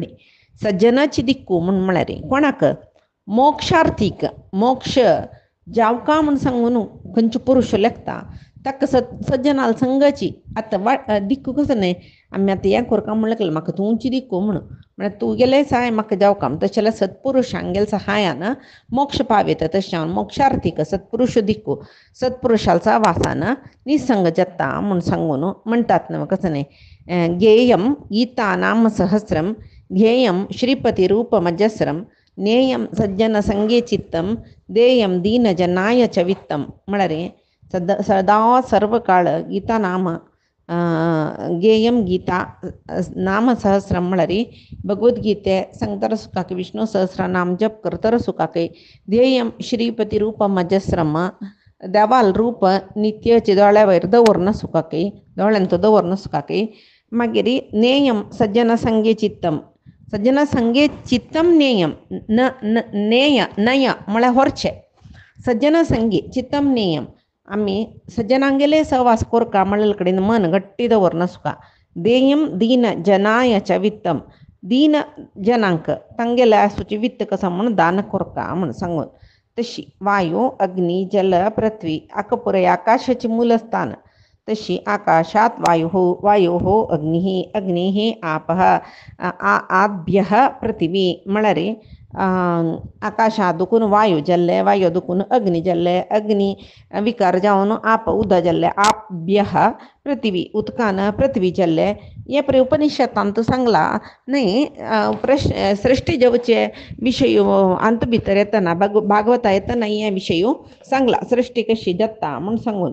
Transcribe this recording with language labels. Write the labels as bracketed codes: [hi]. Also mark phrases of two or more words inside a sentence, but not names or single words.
[kok] सज्जनाची दिक्कू म्हण म्हळ्यार कोणाक मोक्षार्थीक मोक्ष जावका म्हण सांगून खंयचो पुरुश लेखता ताका सज्जनाल संघाची आतां दिक्कू कसो न्हय आमी आतां हें करता म्हणलें म्हाका तुमची दिक्कू म्हणून म्हळ्यार तूं गेले सहाय म्हाका जावका तशें जाल्यार सत्पुरुशांक गेले सहायान मोक्ष पावयता. तशें हांव मोक्षार्थीक सत्पुरुश दिक्कू सत्पुरुशाचा वासान निसंग जाता म्हूण सांगून म्हणटात न्हय कसो न्हय. [sa] गेयम गीता नाम सहस्रम ध्येयम श्रीपतिरूपमजस्रम नेयम सज्जन संगे चित्तम देयम दीनजनाय च वित्तम. [kok] म्हळ्यार सदा सर्व काळ [sa] गीता नाम गेयम गीता नाम सहस्रम [kok] म्हळ्यार भगवद्गीते सांगतर सुखाके विष्णू सहस्र नाम जप करतर सुखाके [sa] ध्येयम श्रीपती रूप मजस्रम [kok] देवाल रूप नित्याचे दोळ्या वयर दवरन सुखाके दोळ्यान तो दवरन सुखाके. मागीर [sa] नेयम सज्जन संगे चित्तम सज्जन संगे चित्तम नेयम [kok] नेय नय म्हळ्यार व्हरचें [sa] सज्जन संगे चित्तम नेयम [kok] आमी सज्जनांगेले सहवास कोरका म्हणले कडेन मन गट्टी दवरना सुका. [sa] देयम दीन जनाय च वित्तम [kok] दीन जनांक तांगेले आसूची वित्त कसा म्हण दान कोरका म्हण सांगून. तशी वायू अग्नी जल पृथ्वी आकपुरे आकाशाचे मूलस्थान तशी आकाशात [sa] वायु अग्नि आपः आभ्यः पृथिवी [kok] म्हळ्यार आकाशा दुखून वायू जल्ले वायू दुखून अग्नी जल्ले अग्नी विकार जावन आप उद जल्ले आभ्यः पृथ्वी उदकान पृथ्वी जल्ले. हे पळय उपनिषदांत सांगला न्हय. प्रश्न सृष्टी जवचे विशय अंत भितर येतना भागवता येतना हे विशय सांगला सृष्टी कशी जाता म्हूण सांगून.